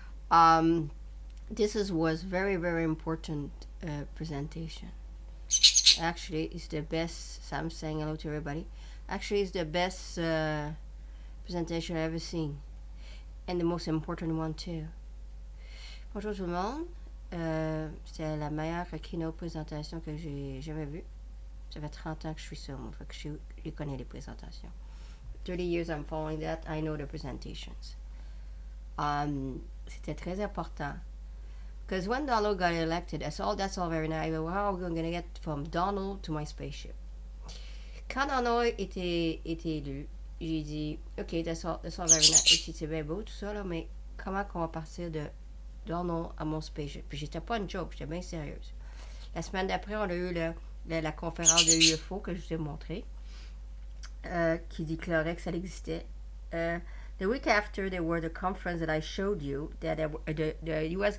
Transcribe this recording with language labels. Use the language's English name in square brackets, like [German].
[English] Was very, very important presentation. Actually, it's the best. So I'm saying hello to everybody. Actually, it's the best presentation I've ever seen, and the most important one too. [French] Bonjour tout le monde. C'est la meilleure keynote présentation que j'ai jamais vue. Ça fait 30 ans que je suis sur moi, fait que je connais les présentations. [English] 30 years I'm following that, I know the presentations. [French] C'était très important. [English] Because when Donald got elected, that's all very nice. How are we going to get from Donald to my spaceship? [French] Quand Donald était élu, j'ai dit, OK, [English] that's all very nice. [French] C'est bien beau tout ça, là, mais comment qu'on va partir de Donald à mon spaceship? Puis j'étais pas une joke, j'étais bien sérieuse. La semaine d'après, on a eu le la conférence de UFO que je vous ai montré, qui déclarait que ça existait. [English] The week after there were the conference that I showed you, that the U.S.